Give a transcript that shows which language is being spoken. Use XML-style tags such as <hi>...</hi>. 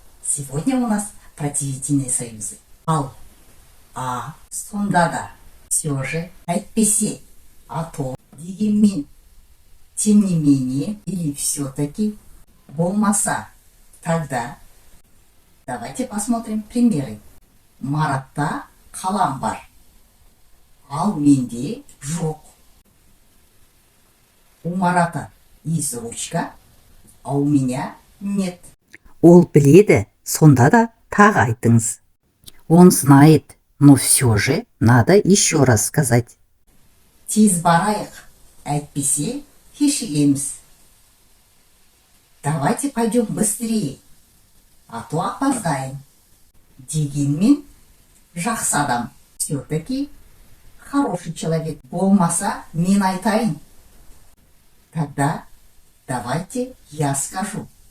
<ru>Сегодня у нас про девятийные союзы. Ал, сонда да, все же, әйтпесе, а то, дегенмен, тем не менее, или все-таки, болмаса, тогда. Давайте посмотрим примеры.</ru> <kk>Маратта қалам бар, ал менде жоқ.</kk> <ru>У Марата есть ручка, а у меня нет.</ru> <kk>Ол біледі, сонда да тағы айтыңыз.</kk> <ru>Он знает, но все же надо еще раз сказать.</ru> <kk>Тез барайық, әйтпесе кешігеміз.</kk> <ru>Давайте пойдем быстрее, а то опоздаем.</ru> <kk>Дегенмен, жақсы адам,</kk> <ru>все-таки хороший человек.</ru> <kk>Болмаса, мен айтайын.</kk> <ru>Тогда давайте я скажу.</ru>